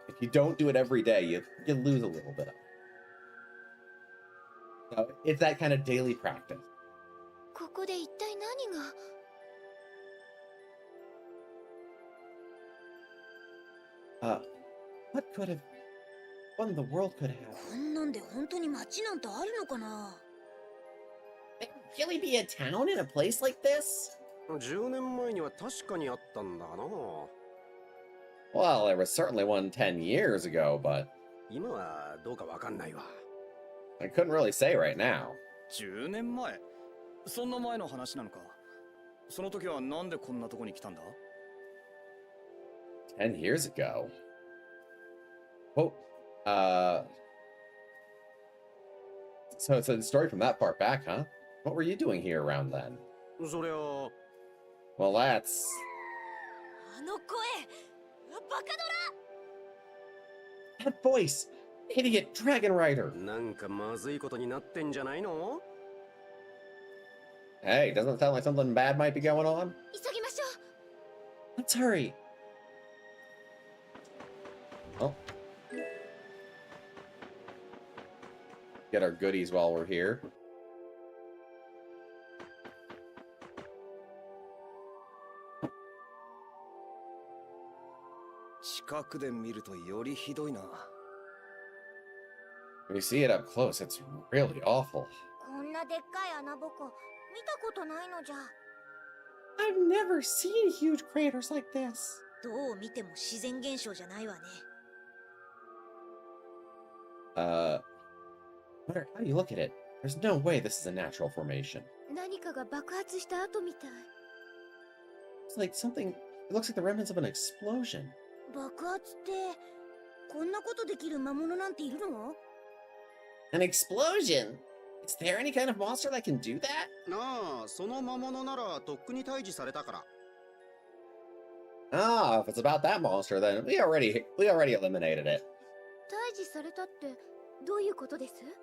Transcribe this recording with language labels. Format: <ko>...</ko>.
<en>If you don't do it every day, you lose a little bit of it. So it's that kind of daily practice.</en> <ja>ここで一体何が。</ja> <en>What in the world could have?</en> <ja>こんなんで本当に街なんてあるのかな。</ja> <en>There would really be a town in a place like this?</en> <ja>10年前には確かにあったんだな。</ja> <en>Well, there was certainly one 10 years ago, but</en> <ja>今はどうかわかんないわ。</ja> <en>I couldn't really say right now.</en> <ja>10年前そんな前の話なのか。その時はなんでこんなとこに来たんだ。</ja> <en>10 years ago? Oh, so it's a story from that far back, huh? What were you doing here around then?</en> <ja>そりゃ</ja> <en>Well, that's...</en> <ja>あの声、バカドラ。</ja> <en>That voice! Idiot Dragon Rider!</en> <ja>なんかまずいことになってんじゃないの？</ja> <en>Hey, doesn't it sound like something bad might be going on?</en> <ja>急ぎましょう。</ja> <en>Let's hurry! Oh. Get our goodies while we're here.</en> <ja>近くで見るとよりひどいな。</ja> <en>When you see it up close, it's really awful.</en> <ja>こんなでっかい穴ぼこ、見たことないのじゃ。</ja> <en>I've never seen huge craters like this.</en> <ja>どう見ても自然現象じゃないわね。</ja> <en>No matter how you look at it, there's no way this is a natural formation.</en> <ja>何かが爆発した後みたい。</ja> <en>It's like something... It looks like the remnants of an explosion.</en> <ja>爆発ってこんなことできる魔物なんているの？</ja> <en>An explosion? Is there any kind of monster that can do that?</en> <ja>なあ、その魔物ならとっくに退治されたから。</ja> <en>Ah, if it's about that monster, then we already eliminated it.</en> <ja>退治されたってどういうことです？</ja>